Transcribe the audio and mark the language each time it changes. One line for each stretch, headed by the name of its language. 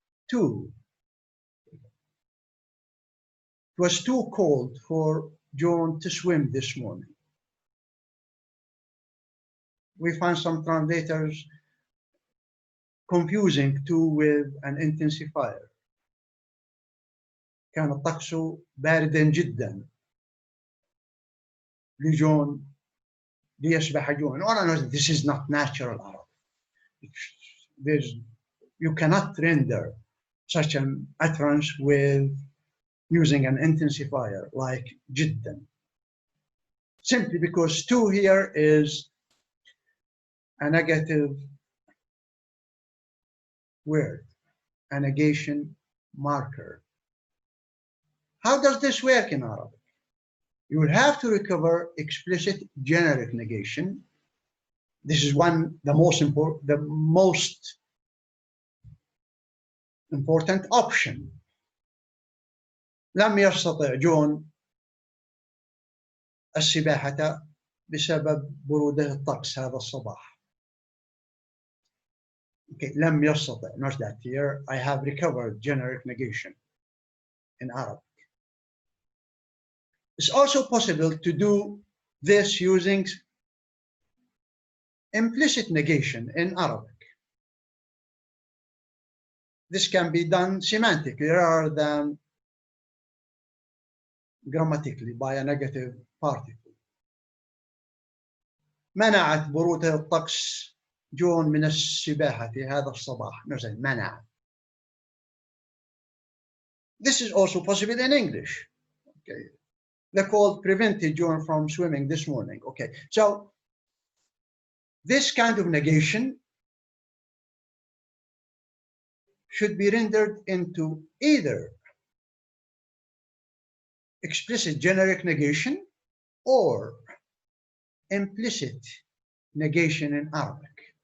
English: Two, it was too cold for John to swim this morning. We find some translators confusing to with an intensifier.
Arabic: كان الطقس باردا جدا لجون ليسبح جون.
English: All I know is this is not natural Arabic. You cannot render such an utterance with using an intensifier like جدا. Simply because to here is a negative word, a negation marker. How does this work in Arabic? You will have to recover explicit generic negation. This is the most important option.
Arabic: لم يستطع جون السباحة بسبب برودة الطقس هذا الصباح.
English: Okay,
Arabic: لم يستطع,
English: not that here. I have recovered generic negation in Arabic. It's also possible to do this using implicit negation in Arabic. This can be done semantically rather than grammatically by a negative particle.
Arabic: منعت برودة الطقس جون من السباحة هذا الصباح. مثلا منع.
English: This is also possible in English. Okay. The cold prevented John from swimming this morning. Okay, so this kind of negation should be rendered into either explicit generic negation or implicit negation in Arabic.